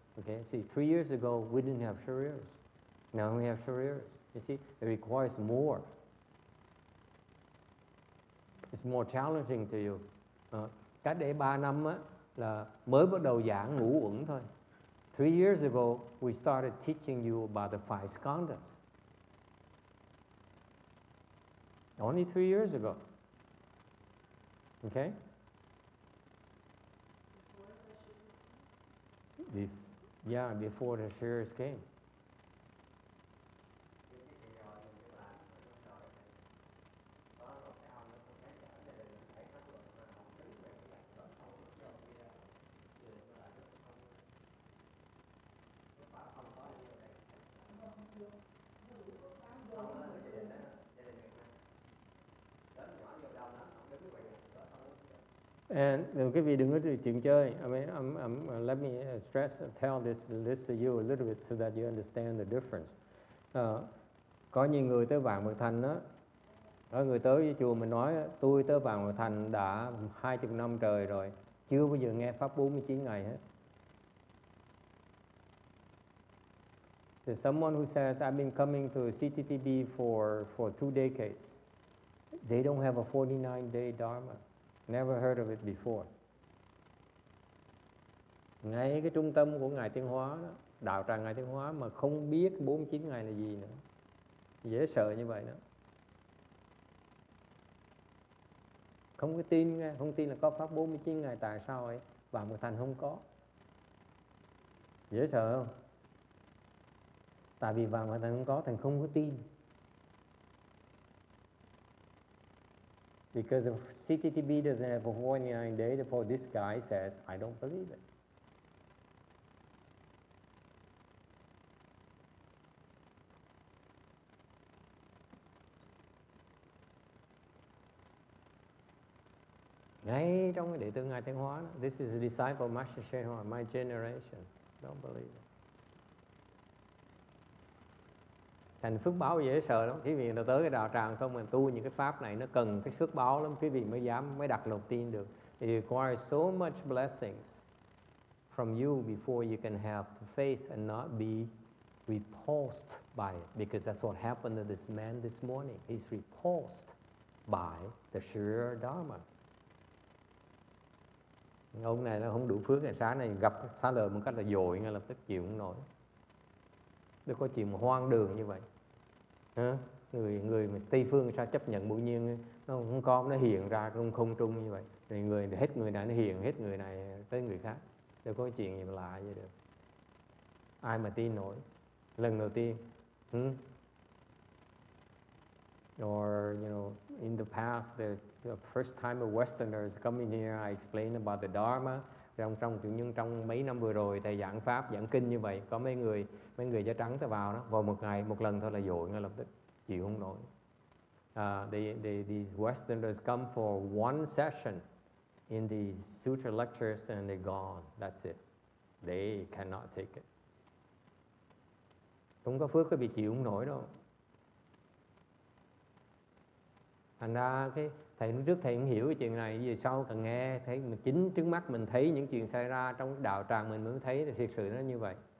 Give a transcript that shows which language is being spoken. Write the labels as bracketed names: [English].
[English] Okay. See, 3 years ago we didn't have shareers. Now we have shareers. You see, it requires more. It's more challenging to you. [Vietnamese] Cách đây 3 năm á, là mới bắt đầu giảng ngũ uẩn thôi. [English] 3 years ago, we started teaching you about the 5 skandhas. Only 3 years ago. Okay? Before the shares came. [Vietnamese] And quý vị đừng có chuyện chơi. [English] I mean, let me tell this to you a little bit so that you understand the difference. [Vietnamese] Có nhiều người tới Vạn Mật Thành đó, có người tới với chùa mình nói, tôi tới Vạn Mật Thành đã 20 năm trời rồi, chưa bao giờ nghe pháp 49 ngày hết. [English] There's someone who says, I've been coming to CTTB for 2 decades. They don't have a 49-day Dharma. Never heard of it before. [Vietnamese] Ngay cái trung tâm của Ngài Tiến Hóa đó, đạo tràng Ngài Tiến Hóa mà không biết 49 ngày là gì nữa. Dễ sợ như vậy đó. Không có tin, không tin là có pháp 49 ngày, tại sao ấy Vạn Mật Thành không có. Dễ sợ không? Tại vì Vạn Mật Thành không có, Thành không có tin. [English] Because if CTTB doesn't have a 49 day, therefore this guy says, I don't believe it. [Vietnamese] Ngay trong cái đệ tử Ngài Tiến Hóa đó. [English] This is a disciple of Master Shen Hoa, my generation. Don't believe it. [Vietnamese] Thành phước báo dễ sợ lắm. Quý vị nào tới cái đạo tràng không mình tu những cái pháp này nó cần cái phước báo lắm. Quý vị mới đặt lòng tin được. [English] It requires so much blessings from you before you can have faith and not be repulsed by it. Because that's what happened to this man this morning. He's repulsed by the Sri Dharma. [Vietnamese] Ông này nó không đủ phước, ngày sáng này gặp xá lợi một cách là dội ngay lập tức chịu không nổi. Đâu có chuyện mà hoang đường như vậy. Người Tây phương sao chấp nhận bỗng nhiên nó không có, nó hiện ra trong không trung như vậy. Rồi hết người này nó hiện, hết người này tới người khác. Đâu có chuyện gì mà lạ vậy được. Ai mà tin nổi. Lần đầu tiên. [English] Or, you know, in the past, the first time a Westerners coming here, I explained about the Dharma. [Vietnamese] Trong mấy năm vừa rồi, thầy giảng pháp, giảng kinh như vậy, có mấy người da trắng ta vào đó, vào một ngày, một lần thôi là dội ngay lập tức, chịu không nổi. [English] These Westerners come for one session in the sutra lectures and they're gone. That's it. They cannot take it. [Vietnamese] Không có phước có bị chịu không nổi đâu. Thành ra cái thầy lúc trước thầy không hiểu cái chuyện này, về sau càng nghe thấy mình chính trước mắt mình thấy những chuyện xảy ra trong đạo tràng mình mới thấy là thực sự nó như vậy.